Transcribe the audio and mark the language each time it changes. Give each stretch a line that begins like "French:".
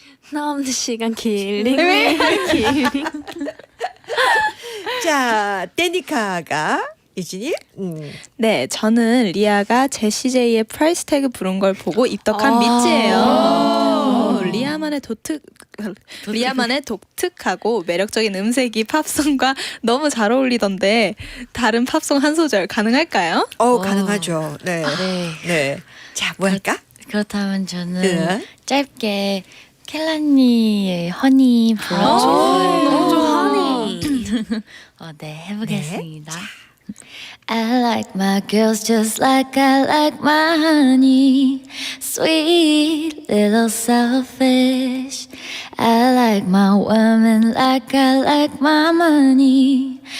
Korean: 남는 시간
English: killing me, killing.
Korean: 자, 데니카가 이진이. 네, 저는 리아가 제시제이의 프라이스 태그 부른 걸 보고 입덕한 미찌예요. 리아만의 독특하고 매력적인 음색이 팝송과 너무 잘 어울리던데 다른 팝송 한 소절 가능할까요? 가능하죠. 네. 네. 네. 자, 뭐 할까? 그렇다면 저는 네. 짧게 켈라니의 허니 불러주세요. 너무 좋아. 네, 해보겠습니다.
English: I like my girls just like I like my honey. Sweet, little selfish. I like my women like I like my money.